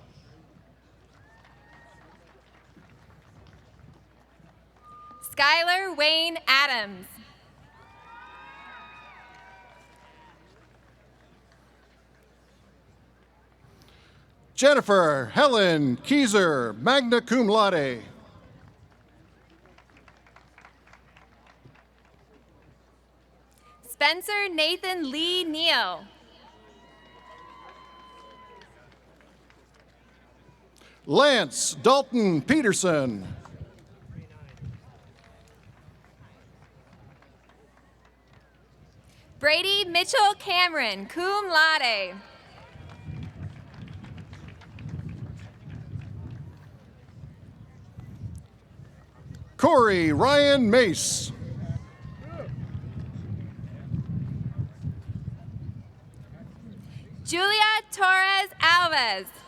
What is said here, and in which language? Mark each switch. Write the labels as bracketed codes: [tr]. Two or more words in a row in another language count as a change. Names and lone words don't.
[en] Skylar Wayne Adams. Jennifer Helen Keyser, [la] magna cum laude. [en] Spencer Nathan Lee Neal. Lance Dalton Peterson. Brady Mitchell Cameron, [la] cum laude. [en] Corey Ryan Mace. Julia Torres Alves.